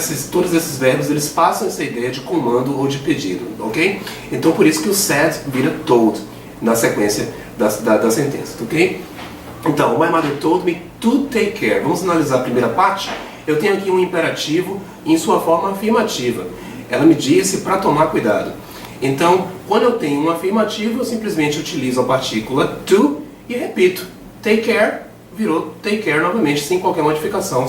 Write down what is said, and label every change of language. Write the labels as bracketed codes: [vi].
[pt] Todos esses verbos, eles passam essa ideia de comando ou de pedido, ok? Então por isso que o said vira told na sequência da sentença, ok? [en] Então, my mother told me to take care. [pt] Vamos analisar a primeira parte. Eu tenho aqui um imperativo em sua forma afirmativa. Ela me disse para tomar cuidado. Então, quando eu tenho um afirmativo, eu simplesmente utilizo a partícula to e repito. Take care virou take care novamente, sem qualquer modificação.